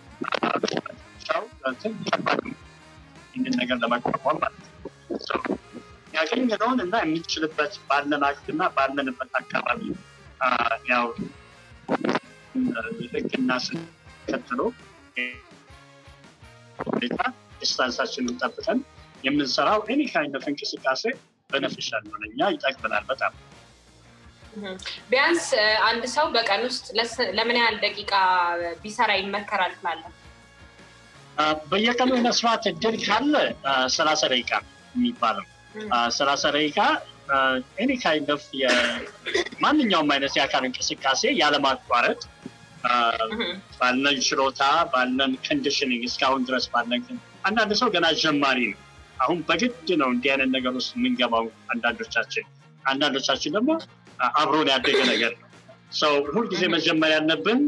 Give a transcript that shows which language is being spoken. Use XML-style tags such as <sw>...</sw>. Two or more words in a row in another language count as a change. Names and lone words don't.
<am>ይህንን ነገር ለመቋቋም ማለት ነው ያገኘነውን እና የምንችልበት ባለን አቅምና ባለንበት አካባቢ ያው ህግና ስንከትሎ ዲስታንሳችንን ጠብቀን የምንሰራው</am> <en>any kind of</en> <am>እንቅስቃሴ beneficial ነው ለኛ ይጠቅመናል በጣም ቢያንስ አንድ ሰው በቀን ውስጥ ለምን ያህል ደቂቃ ቢሰራ ይመከራል ትላለህ በየቀኑ መስራት እድል ካለ 30 ደቂቃ የሚባለው 30 ደቂቃ</am> <en>any kind of</en> <am>ማንኛውም አይነት የአካል እንቅስቃሴ ያለማቋረጥ ባለን ችሎታ ባለን ኮንዲሽኒንግ እስካሁን ድረስ ባለን አንዳንድ ሰው ገና ጀማሪ ነው አሁን በግድ ነው እንዲህ አይነት ነገር ውስጥ የምንገባው አንዳንዶቻችን ደግሞ አብሮን ያደገ ነገር ነው ሰው ሁሉ ጊዜ መጀመሪያ ያለብን</am>